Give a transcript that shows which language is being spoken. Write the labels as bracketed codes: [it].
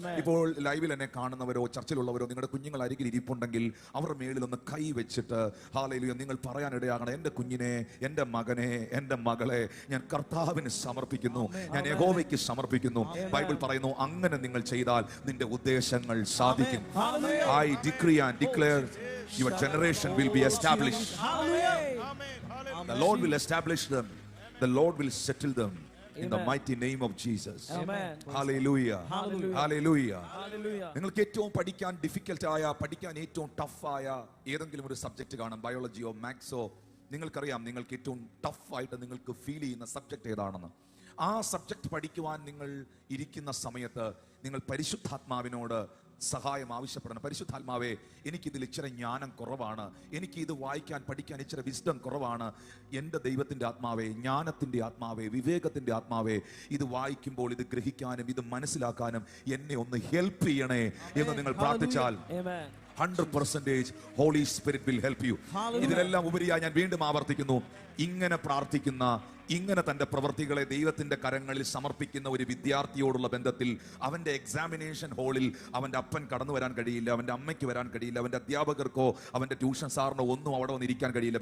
[ml] ഇപ്പോൾ ലൈവിൽ എന്നെ കാണുന്നവരോ ചർച്ചിലുള്ളവരോ നിങ്ങളുടെ കുഞ്ഞുങ്ങൾ അരികിൽ ഇരിപ്പുണ്ടെങ്കിൽ അവർ മേളിൽ ഒന്ന് കൈ വെച്ചിട്ട് ഹല്ലേലൂയ നിങ്ങൾ പറയാനിടയാകണം, എൻ്റെ കുഞ്ഞിനെ, എൻ്റെ മകനെ, എൻ്റെ മകളെ ഞാൻ കർത്താവിന് സമർപ്പിക്കുന്നു, ഞാൻ യഹോവയ്ക്ക് സമർപ്പിക്കുന്നു. ബൈബിൾ പറയുന്നു, അങ്ങനെ നിങ്ങൾ ചെയ്താൽ നിന്റെ ഉദ്ദേശങ്ങൾ സാധിക്കും. [en] I decree and declare your generation will be established. The Lord will establish them. The Lord will settle them. In the mighty name of Jesus. Hallelujah. Hallelujah. [ml] നിങ്ങൾക്ക് ഏറ്റവും പഠിക്കാൻ ഡിഫിക്കൽട്ട് ആയ, പഠിക്കാൻ ഏറ്റവും ടഫ് ആയ ഏതെങ്കിലും ഒരു സബ്ജക്റ്റ് കാണും, ബയോളജിയോ മാത്സോ. നിങ്ങൾക്കറിയാം നിങ്ങൾക്ക് ഏറ്റവും ടഫ് ആയിട്ട് നിങ്ങൾക്ക് ഫീൽ ചെയ്യുന്ന സബ്ജക്റ്റ് ഏതാണെന്ന്. ആ സബ്ജക്റ്റ് പഠിക്കുവാൻ നിങ്ങൾ ഇരിക്കുന്ന സമയത്ത് നിങ്ങൾ പരിശുദ്ധാത്മാവിനോട് സഹായം ആവശ്യപ്പെടണം. പരിശുദ്ധാത്മാവേ, എനിക്കിതിൽ ഇച്ചിരി ജ്ഞാനം കുറവാണ്, എനിക്ക് ഇത് വായിക്കാൻ പഠിക്കാൻ ഇച്ചിരി വിസ്ഡം കുറവാണ്. എൻ്റെ ദൈവത്തിൻ്റെ ആത്മാവേ, ജ്ഞാനത്തിൻ്റെ ആത്മാവേ, വിവേകത്തിൻ്റെ ആത്മാവേ, ഇത് വായിക്കുമ്പോൾ ഇത് ഗ്രഹിക്കാനും ഇത് മനസ്സിലാക്കാനും എന്നെ ഒന്ന് ഹെൽപ്പ് ചെയ്യണേ എന്ന് നിങ്ങൾ പ്രാർത്ഥിച്ചാൽ [en] 100% Holy Spirit will help you. [ml] ഇതിലെല്ലാം ഉപരിയായി ഞാൻ വീണ്ടും ആവർത്തിക്കുന്നു, ഇങ്ങനെ പ്രാർത്ഥിക്കുന്ന, ഇങ്ങനെ തന്റെ പ്രവൃത്തികളെ ദൈവത്തിന്റെ കരങ്ങളിൽ സമർപ്പിക്കുന്ന ഒരു വിദ്യാർത്ഥിയോടുള്ള ബന്ധത്തിൽ അവന്റെ എക്സാമിനേഷൻ ഹാളിൽ അവന്റെ അപ്പൻ കടന്നു വരാൻ കഴിയില്ല, അവന്റെ അമ്മയ്ക്ക് വരാൻ കഴിയില്ല, അവന്റെ അധ്യാപകർക്കോ അവന്റെ ട്യൂഷൻ സാറിനോ ഒന്നും അവിടെ വന്നിരിക്കാൻ കഴിയില്ല.